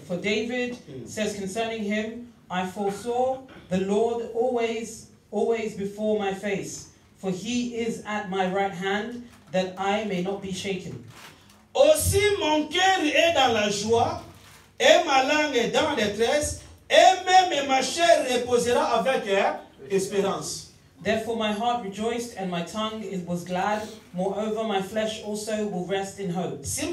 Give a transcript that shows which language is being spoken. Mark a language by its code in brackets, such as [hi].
[en] For David says concerning him, I foresaw the Lord always before my face, for he is at my right hand, that I may not be shaken. [fr] Aussi mon cœur est dans la joie, et ma langue est dans la détresse, et même ma chair reposera avec espérance. [en] Therefore my heart rejoiced and my tongue was glad. Moreover, my flesh also will rest in hope.